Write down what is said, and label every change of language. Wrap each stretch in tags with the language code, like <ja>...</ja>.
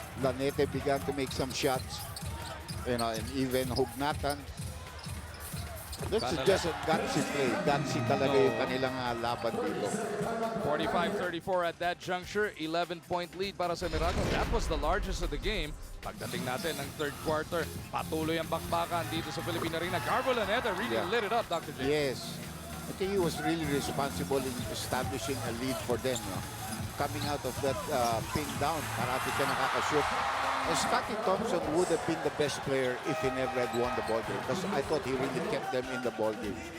<en>Lanete began to make some shots. You know, and even Hugnatan. That's just a gutsy play.</en> <tl>Gutsy talaga yung kanilang laban dito.</tl> <en>45-34 at that juncture, 11-point lead para sa Meralco. That was the largest of the game.</en> <tl>Pagdating natin ng third quarter, patuloy ang bakbakan dito sa Philippine Arena.</tl> <en>Garbo Laneta really lit it up, Dr. J. Yes. I think he was really responsible in establishing a lead for them. No? Coming out of that pin down,</en> <tl>parati ka nakakashoot.</tl> <en>And Scotty Thompson would have been the best player if he never had won the ball game. Because I thought he really kept them in the ball game.</en>